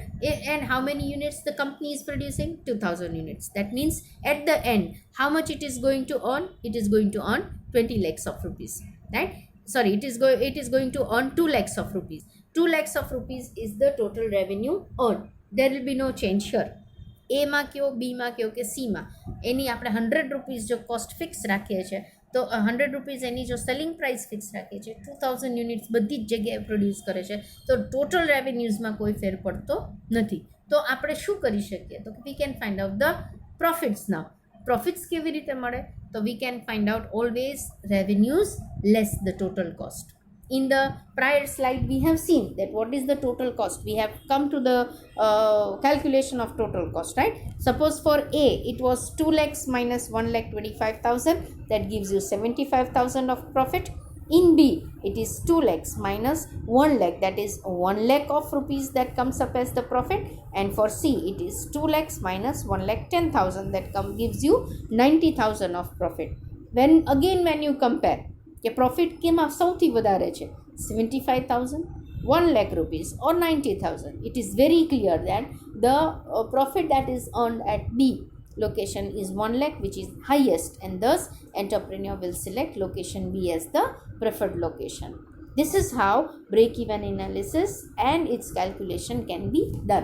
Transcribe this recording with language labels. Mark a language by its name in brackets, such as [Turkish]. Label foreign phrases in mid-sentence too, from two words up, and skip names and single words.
[English] And how many units the company is producing? 2000 units. That means at the end how much it is going to earn? It is going to earn 20 lakhs of rupees, right? Sorry, it is going to earn 2 lakhs of rupees. 2 lakhs of rupees is the total revenue earned. There will be no change here. [Gujarati] A માં કયો, B માં કયો કે C માં, એની આપણે 100 રૂપીસ જો કોસ્ટ ફિક્સ રાખીએ છીએ તો 100 રૂપીસ એની જો [English] selling price [Gujarati] ફિક્સ રાખીએ છીએ, 2000 યુનિટ્સ બધી જ જગ્યાએ પ્રોડ્યુસ કરે છે, તો [English] total revenuesમાં [Gujarati] કોઈ ફેર પડતો નથી. તો આપણે શું કરી શકીએ તો [English] we can find out the profits now. પ્રોફિટ્સ [Gujarati] કેવી રીતે મળે તો [English] we can find out always revenues less the total cost. In the prior slide we have seen that what is the total cost. We have come to the calculation of total cost, right? Suppose for A it was 2 lakhs minus 1,25,000, that gives you 75,000 of profit. In B it is 2 lakhs minus 1 lakh, that is 1 lakh of rupees that comes up as the profit. And for C it is 2 lakhs minus 1 lakh 10,000, that gives you 90,000 of profit. When you compare [Gujarati] કે profit કેમાં સૌથી વધારે છે [English] 75,000, 1 lakh rupees or 90,000, it is very clear that the profit that is earned at B location is 1 lakh, which is highest, and thus entrepreneur will select location B as the preferred location. This is how break-even analysis and its calculation can be done.